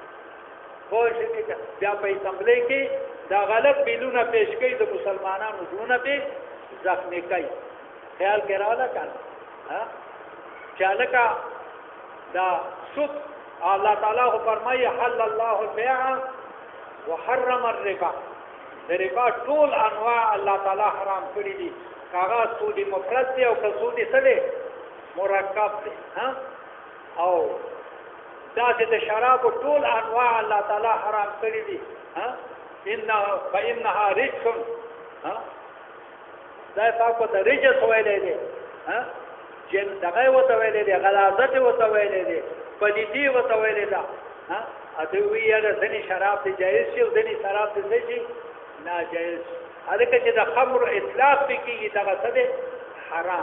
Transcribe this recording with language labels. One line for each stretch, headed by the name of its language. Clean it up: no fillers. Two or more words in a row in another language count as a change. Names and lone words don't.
Pashto: خو بیا په اسمبلی کې دا غلط بیلونه پیش کوي د مسلمانانو زړونه پې زخمي کوي. خیال کې راغله که نه چې هلکه دا سود الله تعالی خو فرمایي
Arabic: حل الله البیع وحرم الربا.
Pashto: د ربا ټول انواع الله تعالی حرام کړي دي. که هغه سود مفرد دی او که سود څه دی مرکب دی. او داسې د شرابو ټول انواع الله تعالی حرام کړي دي.
Arabic: فإنها رجس
Pashto: دا پاک ته رجس ویلی دی. جن دغه ورته ویلی دی، غلاظت ورته ویلی دی، پلیتي ورته ویلی ده. دوی وایي یاره ځینې شراب دی جایز شي او ځینې شراب دی څه شي ناجایز شي. هلکه چې د خمر اطلاق پې کېږي دغه څه دی حرام.